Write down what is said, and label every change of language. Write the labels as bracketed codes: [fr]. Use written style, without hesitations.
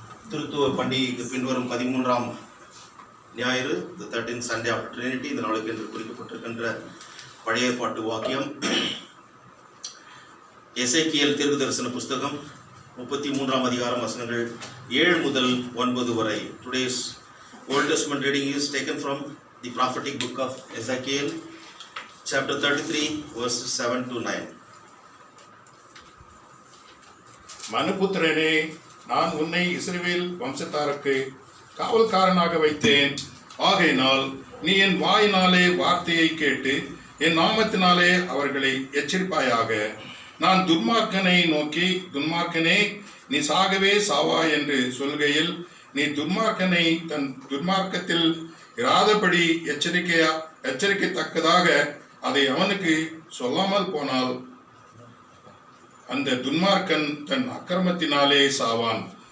[ta] திருத்துவ பண்டிகைக்கு பின்வரும் 13ஆம் ஞாயிறு, [en] the 13th Sunday after Trinity, [ta] இந்த நாளுக்கு என்று குறிக்கப்பட்டிருக்கின்ற பழைய பாட்டு வாக்கியம் எசேக்கியேல் தீர்க்க தரிசன புஸ்தகம் 33ஆம் அதிகாரம் வசனங்கள் 7 முதல் 9 வரை. [en] Today's Old Testament reading is taken from the prophetic book of Ezekiel, chapter 33, verses 7 to 9. [ta] மனுபுத்திரனே, நான் உன்னை இஸ்ரவேல் வம்சத்தாருக்கு காவல்காரனாக வைத்தேன். ஆகையினால் நீ என் வாயினாலே வார்த்தையை கேட்டு என் நாமத்தினாலே அவர்களை எச்சரிப்பாயாக. நான் துன்மார்க்கனை நோக்கி, துன்மார்க்கனே, நீ சாகவே சாவா என்று சொல்கையில் நீ துன்மார்க்கனை தன் துன்மார்க்கத்தில் இராதபடி எச்சரிக்கத்தக்கதாக அதை அவனுக்கு சொல்லாமல் போனால் அந்த துன்மார்க்கன் தன் அக்கிரமத்தினாலே சாவான்.